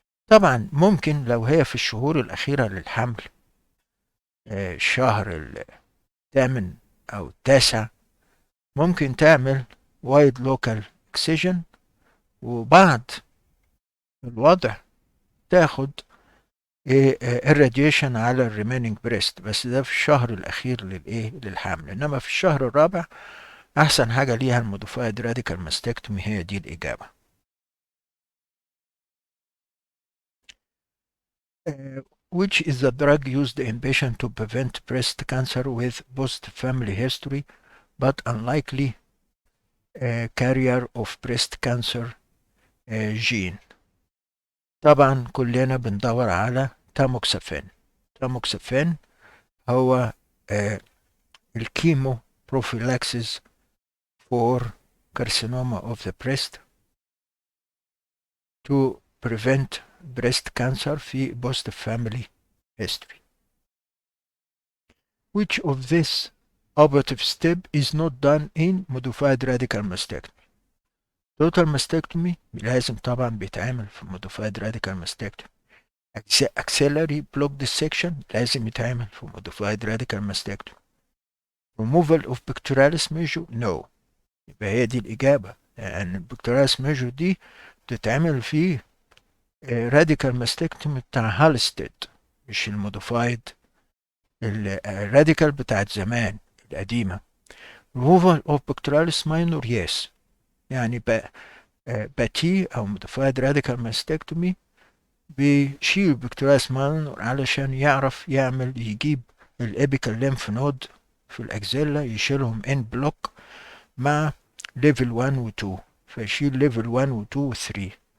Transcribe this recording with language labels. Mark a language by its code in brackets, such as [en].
[ar] طبعا ممكن لو هي في الشهور الأخيرة للحمل، الشهر الثامن أو التاسع، ممكن تعمل وايد لوكال اكسجن، وبعد الوضع تاخد الراديشن على الريميننج بريست، بس ده في الشهر الاخير للحمل. انما في الشهر الرابع احسن حاجه ليها الموديفايد راديكال ماستكتومي، هي دي الاجابه. [en] Which is the drug used in patient to prevent breast cancer with post family history but unlikely carrier of breast cancer gene؟ [ar] طبعا كلنا بندور على تاموكسافين. [en] tamoxifen [ar] هو [en] الكيمو prophylaxis for carcinoma of the breast to prevent breast cancer في post family history. Which of this operative step is not done in modified radical mastectomy؟ total mastectomy [ar] لازم طبعا بيتعمل في [en] modified radical mastectomy. axillary block dissection [ar] لازم يتعمل في [en] modified radical mastectomy. removal of pectoralis major no. [ar] يبقى هي دي الإجابة، لأن البكتيرياس ميجور دي بتتعمل في راديكال ماستكتومي بتاع هالستيد، مش الموديفايد الراديكال بتاعت زمان القديمة. [en] removal of pectoralis minor yes، [ar] يعني باتي أو موديفايد راديكال ماستكتومي بيشيل بكتيرياس ماينور علشان يعرف يجيب الابيكال ليمف نود في الأكزيلا، يشيلهم ان بلوك مع ليفل 1 و 2، فيشيل ليفل 1 و 2 و 3.